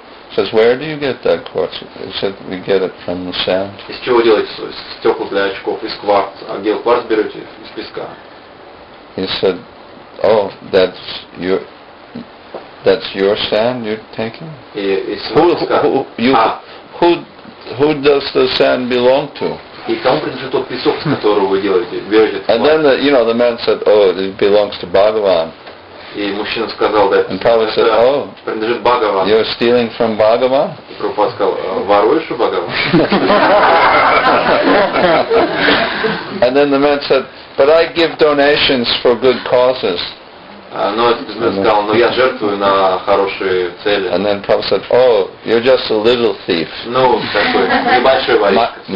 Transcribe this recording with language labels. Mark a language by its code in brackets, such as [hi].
[en] He says, where do you get that quartz? He said, we get it from the sand. [ru] Из чего делаете стекла для очков? Из кварца. А где вы кварц берете? Из песка. [en] He said, oh, that's your sand you're taking? [ru] И из песка. [en] Who does the sand belong to? [ru] И кому принадлежит тот песок, с которого вы делаете? Берете [en] And then the man said, oh, it belongs to Bhagavan. [ru] И мужчина сказал, да, [en] And Prabhupada said, oh, [ru] принадлежит Бхагавану. [en] you're stealing from Bhagavan? [ru] И Прабхупада сказал, воруешь у Бхагавана? [en] And then the man said, but I give donations for good causes. [ru] Но этот бизнесмен сказал, но я жертвую на хорошие цели. [en] And then Prabhupada said, oh, you're just a little thief. [ru] Ну, такой небольшой воришка.